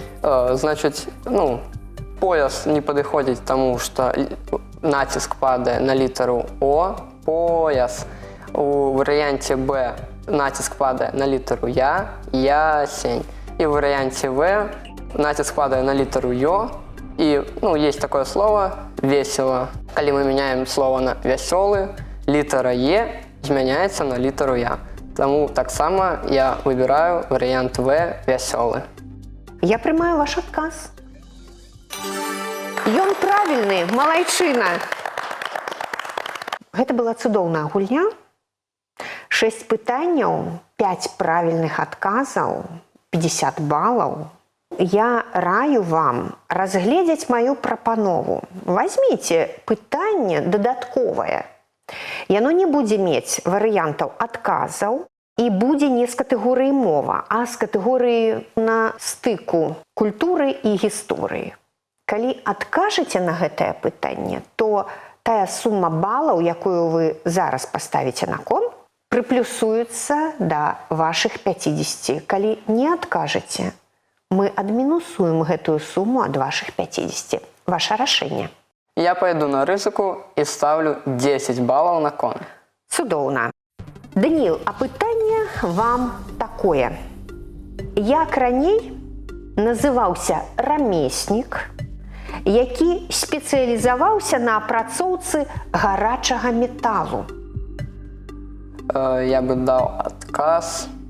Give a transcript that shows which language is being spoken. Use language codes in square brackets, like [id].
[be] Значыць, пояс не падыходзіць таму, што націск падае на літару «о», пояс. У варыянце «Б» націск падае на літару «я», ясень. І ў варыянце «В» націск падае на літару «ё». [ru] І, есть такое слово «весело». [be] Калі мы меняем слово на «вясёлы», літара «е» змяняецца на літару «я». Таму таксама я выбіраю варыянт «В» «вясёлы». Я прымаю ваш адказ. Ён правільны, малайчына. Гэта была цудоўная гульня. 6 пытанняў, 5 правільных адказаў, 50 балаў. Я раю вам разгледзець маю прапанову. Возьміце пытанне дадатковае. Яно не будзе мець варыянтаў адказаў і будзе не з катэгорыі мова, а з катэгорыі на стыку культуры і гісторыі. Калі адкажаце на гэтае пытанне, то тая сума балаў, якую вы зараз паставіце на кон, прыплюсуецца да вашых 50. Калі не адкажаце, мы адмінусуем гэтую суму ад вашых 50. Ваше рашэнне. [ru] Я пойду [be] на рызыку і ставлю 10 балаў на кон. Цудоўна. Даніл, а пытанне вам такое. Як раней называўся рамеснік, які спецыялізаваўся на апрацоўцы гарачага металу? [ru] Я бы [be] даў адказ.